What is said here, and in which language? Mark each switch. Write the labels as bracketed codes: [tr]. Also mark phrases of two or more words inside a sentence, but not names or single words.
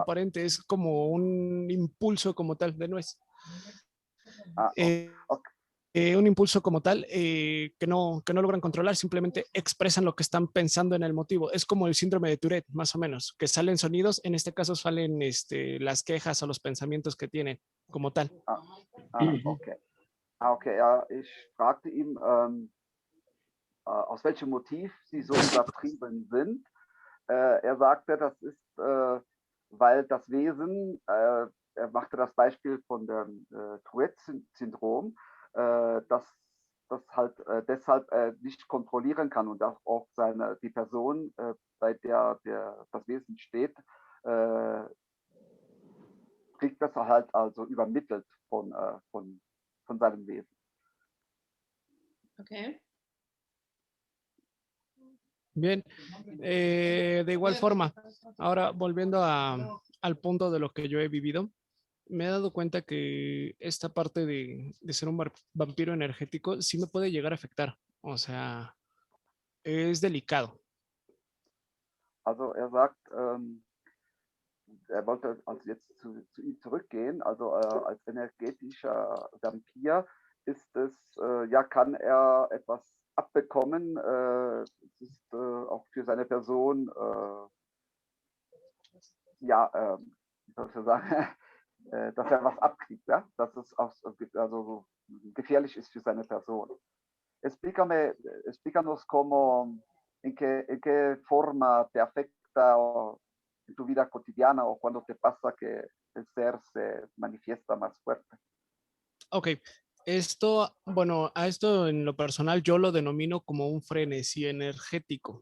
[es] aparente, es como un impulso como tal de nuez. ok. Un impulso como tal que no logran controlar, simplemente expresan lo que están pensando en el motivo. Es como el síndrome de Tourette, más o menos, que salen sonidos, en este caso salen las quejas o los pensamientos que tienen como tal. Okay. [de] Okay, ja, ich fragte ihn, aus welchem Motiv sie so übertrieben sind. Er sagte, das ist, weil das Wesen, er machte das Beispiel von dem Tourette-Syndrom, dass das halt deshalb nicht kontrollieren kann und auch die Person, bei der das Wesen steht, kriegt das halt also übermittelt von seinem Wesen. Okay. [es] Bien, de igual forma, ahora volviendo al punto de lo que yo he vivido, me he dado cuenta que esta parte de ser un vampiro energético sí me puede llegar a afectar. O sea, es delicado. [de] Also er sagt, er wollte also jetzt zu ihm zurückgehen, also als energetischer Vampir ist es, ja, kann er etwas abbekommen, es ist auch für seine Person, ja, wie soll ich sagen, dass er was abkriegt, ja? Dass es auch also gefährlich ist für seine Person. [es] Explícanos cómo, en qué forma te afecta en tu vida cotidiana o cuando te pasa que el ser se manifiesta más fuerte. Ok, esto, bueno, a esto en lo personal yo lo denomino como un frenesí energético.